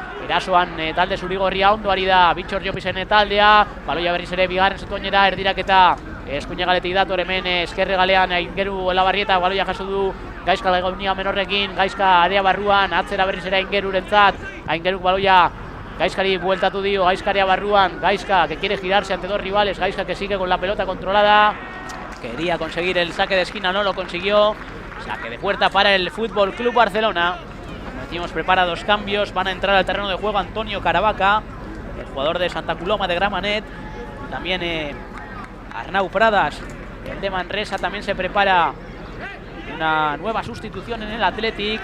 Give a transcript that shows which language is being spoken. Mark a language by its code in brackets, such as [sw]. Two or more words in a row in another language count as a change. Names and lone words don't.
[eu] Erasoan talde zurigorria ondo ari da Bitxor Jopisen taldea. Baloia berriz ere bigarren zetoinera erdiraketa eskuinagaletik dator hemen Ezkerregalean Aingeru Olabarrieta baloia jaso du Gaizka Legonia Menorrekin. Gaizka area barruan, atzera berriz ere Aingerurentzat. Aingeruk baloia Gaizkari bueltatu dio, Gaizka area barruan. [es] Gaizka que quiere girarse ante dos rivales, Gaizka que sigue con la pelota controlada. Quería conseguir el saque de esquina, no lo consiguió. Saque de puerta para el Fútbol Club Barcelona. Decimos, prepara dos cambios, van a entrar al terreno de juego Antonio Caravaca, el jugador de Santa Coloma de Gramenet, también Arnau Pradas, el de Manresa, también se prepara una nueva sustitución en el Athletic.